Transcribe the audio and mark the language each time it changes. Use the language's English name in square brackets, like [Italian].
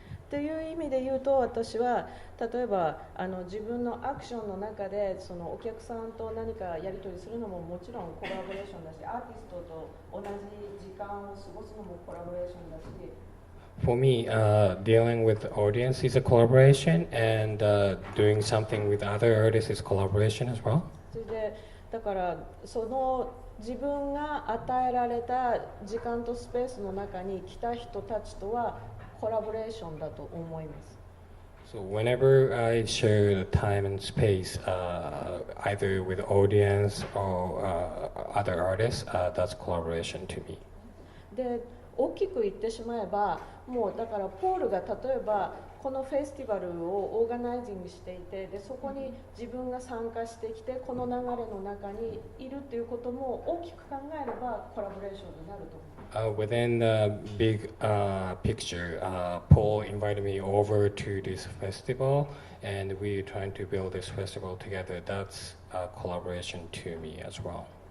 [Japanese] っていう意味で言うと私は例えば自分のアクションの中でそのお客さんと何かやり取りするのももちろんコラボレーションだしアーティストと同じ時間を過ごすのもコラボレーションだし [English] For me, dealing with the audience is a collaboration, and doing something with other artists is collaboration as well. [Japanese] それでだからその自分が与えられた時間とスペースの中に来た人たちとはコラボレーションだと思います。 [English] So whenever I share the time and space, either with the audience or other artists, that's collaboration to me. [Japanese] で大きく言ってしまえばもうだからポールが例えばこのフェスティバルをオーガナイジングしていてでそこに自分が参加してきてこの流れの中にいるということも大きく考えればコラボレーションになると思う。 [English] Within the big picture, Paul invited me over to this festival, and we're trying to build this festival together. That's a collaboration to me as well.